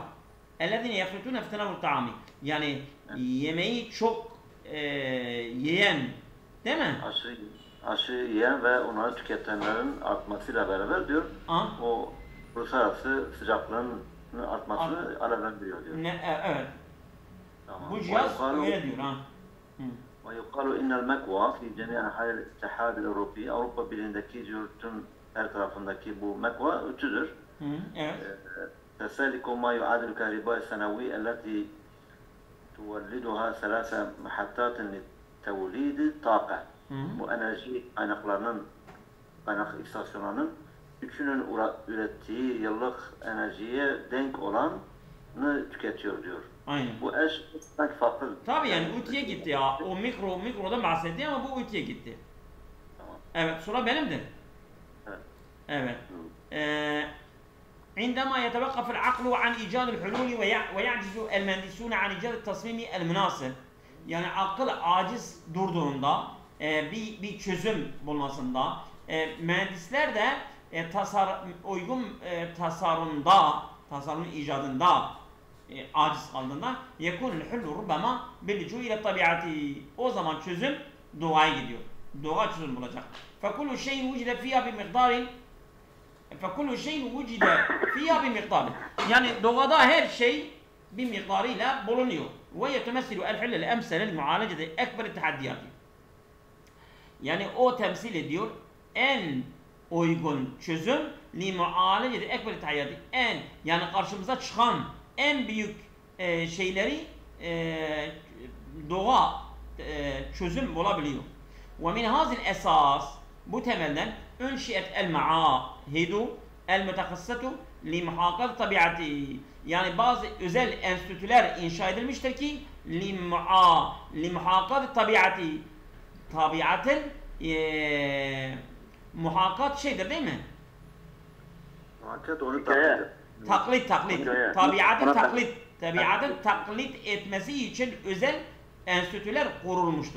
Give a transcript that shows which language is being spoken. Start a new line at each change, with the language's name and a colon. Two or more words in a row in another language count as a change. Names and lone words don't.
Arabic: الذين يفرطون في تناول الطعام,
Turkish: yani yemeği çok yiyen, değil mi? Aşı yiyen ve onları tüketenlerin artmasıyla beraber diyor, o uluslararası sıcaklığın artmasını alevlendiriyor diyor. Evet. Tamam. Bu cihaz öyle diyor ha.
Arabic: ويقال إن المكوى في جميع أنحاء الاتحاد الأوروبي,
Turkish: Avrupa Birliği'ndeki diyor tüm her tarafındaki bu mekva ütüdür. Evet.
Arabic: تستهلك ما يعادل الكهرباء السنوي التي تولدها 3 محطات لتوليد طاقة.
Turkish: Bu enerji kaynak istasyonlarının üçünün ürettiği yıllık enerjiye denk olanı tüketiyor diyor. Aynen. Bu eş sanki farklı. Tabii yani ütüye gitti ya. O mikrodan bahsetti ama bu ütüye gitti. Tamam. Evet, sıra benimdir. Evet. Evet.
Arabic: عندما يتوقف العقل عن إيجاد الحلول ويعجز المهندسون عن إيجاد التصميم المناسب.
Turkish: Yani akıl aciz durduğunda bir çözüm bulmasında mühendisler de uygun tasarım icadında aciz kaldığında
Arabic: يكون الحل ربما باللجوء إلى الطبيعة.
Turkish: O zaman çözüm doğaya gidiyor. Doğa çözüm bulacak.
Arabic: فكل شيء وجد فيها بمقدار فكل شيء وجد فيها بمقدار.
Turkish: Yani doğada her şey bir miktarıyla bulunuyor.
Arabic: ويتمثل الحل الأمثل لمعالجة أكبر التحديات.
Turkish: Yani o temsil ediyor en uygun çözüm
Arabic: لمعالجة أكبر التحديات.
Turkish: Yani karşımıza çıkan en büyük şeyleri doğa çözüm bulabiliyor.
Arabic: ومن هذا الأساس,
Turkish: bu temelden
Arabic: أنشئت المعاهد المتخصصة لمحاكاة طبيعة.
Turkish: Yani bazı özel enstitüler inşa edilmiştir ki limuhakat tabiatı, tabiatın muhakat şeydir değil mi? Muhakat onu taklit. Tabiatın taklit etmesi için özel enstitüler kurulmuştur.